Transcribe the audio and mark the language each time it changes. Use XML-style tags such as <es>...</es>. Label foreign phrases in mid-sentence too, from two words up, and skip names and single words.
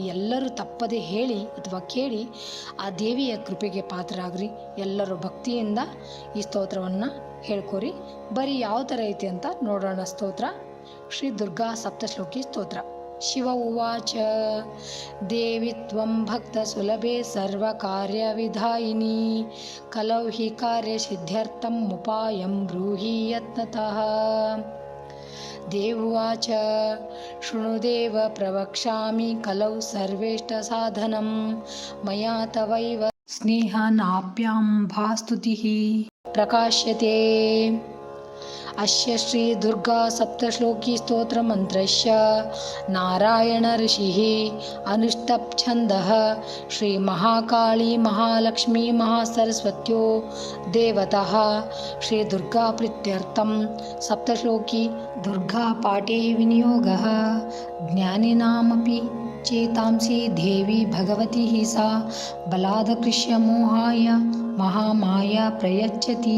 <kn>ಎಲ್ಲರೂ ತಪ್ಪದೆ ಹೇಳಿ ಅಥವಾ ಕೇಳಿ ಆ ದೇವಿಯ ಕೃಪೆಗೆ ಪಾತ್ರರಾಗ್ರಿ. ಎಲ್ಲರೂ ಭಕ್ತಿಯಿಂದ ಈ ಸ್ತೋತ್ರವನ್ನು ಹೇಳ್ಕೊರಿ. ಬರೀ ಯಾವ ಥರ ಐತಿ ಅಂತ ನೋಡೋಣ. ಸ್ತೋತ್ರ ಶ್ರೀ ದುರ್ಗಾ ಸಪ್ತಶ್ಲೋಕಿ ಸ್ತೋತ್ರ.</kn> <sa>ಶಿವ ಉವಾಚ ದೇವಿ ತ್ವಂ ಭಕ್ತ ಸುಲಭೆ ಸರ್ವ ಕಾರ್ಯ ವಿಧಾಯಿನಿ ಕಲೌ ಹಿ ಕಾರ್ಯ ಸಿದ್ಧ್ಯರ್ಥಂ ಉಪಾಯಂ ಬ್ರೂಹಿ ಯತ್ನತಃ. ದೇವಾಚ ಶೃಣುದೇವ ಪ್ರವಕ್ಷ್ಯಾಮಿ ಕಲೌ ಸರ್ವೇಷ್ಟ ಸಾಧನಂ ಮಯಾ ತವೈವ ಸ್ನೇಹಾನಾಪ್ಯಾಂ ಭಾಸ್ತುತಿಃ ಪ್ರಕಾಶ್ಯತೆ. ಅಸ್ಯ ಶ್ರೀ ದುರ್ಗಾ ಸಪ್ತಶ್ಲೋಕಿ ಸ್ತೋತ್ರ ಮಂತ್ರಸ್ಯ ನಾರಾಯಣ ಋಷಿಃ ಅನುಷ್ಠಪ್ಛಂದಃ ಶ್ರೀ ಮಹಾಕಾಳಿ ಮಹಾಲಕ್ಷ್ಮೀ ಮಹಾಸರಸ್ವತ್ಯೋ ದೇವತಃ ಶ್ರೀ ದುರ್ಗಾ ಪ್ರೀತ್ಯರ್ಥಂ ಸಪ್ತಶ್ಲೋಕಿ ದುರ್ಗಾ ಪಾಠೇ ವಿನಿಯೋಗಃ ಜ್ಞಾನಿನಾಮಪಿ ಚೇತಾಂಸಿ ದೇವಿ ಭಗವತಿ ಸಾ ಬಲಾದಕೃಷ್ಯ ಮೋಹಾಯ ಮಹಾಮಾಯಾ ಪ್ರಯಚ್ಛತಿ.</sa>